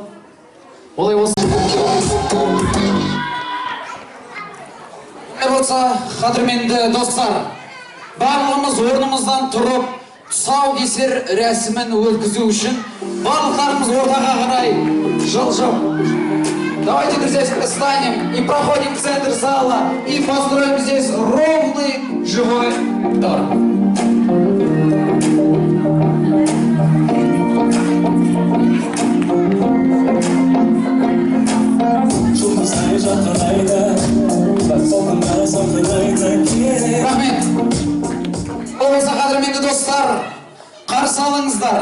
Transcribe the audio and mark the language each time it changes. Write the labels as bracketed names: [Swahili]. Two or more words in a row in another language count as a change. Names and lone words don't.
[Kazakh] Олай болса, қадірменді достар, барлығымыз орнымыздан тұрып, тұсаукесер рәсімін өткізу үшін барлықтарымыз ортаға қарай жылжып. [Russian] Давайте, друзья, встанем и проходим в центр зала и построим здесь ровный живой торг. [Kazakh] Рахмет. Болмаса, қадірменді достар, қарсы алыңыздар.